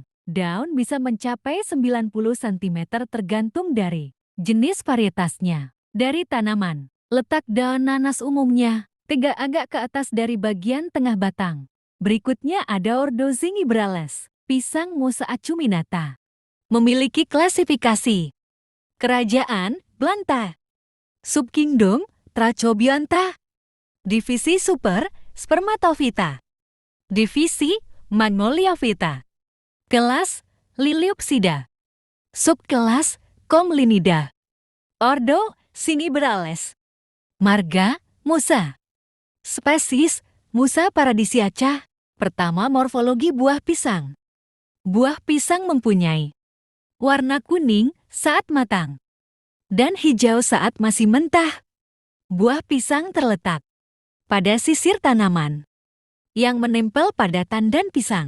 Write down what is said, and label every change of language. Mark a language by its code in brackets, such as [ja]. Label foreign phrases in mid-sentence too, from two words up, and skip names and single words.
[id] Daun bisa mencapai 90 cm tergantung dari jenis varietasnya. Dari tanaman, letak daun nanas umumnya tegak agak ke atas dari bagian tengah batang. Berikutnya ada ordo Zingibrales. Pisang Musa acuminata. Memiliki klasifikasi. Kerajaan, Blanta. Subkingdom, Tracobionta. Divisi Super, Spermatophyta. Divisi, Magnoliophyta. Kelas, Liliopsida. Subkelas, Comlinida. Ordo, Sinibrales. Marga, Musa. Spesies, Musa paradisiaca. Pertama, morfologi buah pisang. Buah pisang mempunyai warna kuning saat matang dan hijau saat masih mentah. Buah pisang terletak pada sisir tanaman yang menempel pada tandan pisang.